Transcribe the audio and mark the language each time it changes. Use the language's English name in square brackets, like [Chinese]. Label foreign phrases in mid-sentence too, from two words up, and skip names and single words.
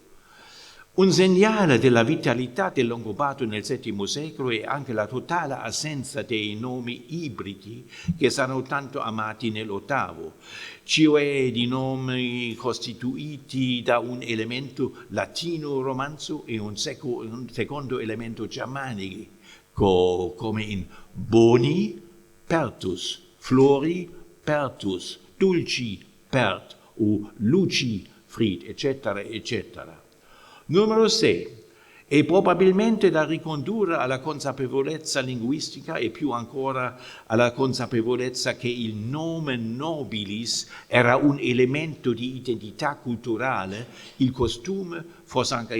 [Italian] Un segnale della vitalità del Longobardo nel VII secolo è anche la totale assenza dei nomi ibridi che saranno tanto amati nell'VIII, cioè di nomi costituiti da un elemento latino-romanzo e un secondo elemento germanico, come in boni, pertus, flori, pertus, dulci, pert, o luci, frit, eccetera, eccetera. Numero 6. È probabilmente da ricondurre alla consapevolezza linguistica e più ancora alla consapevolezza che il nome nobilis era un elemento di identità culturale, il costume fosse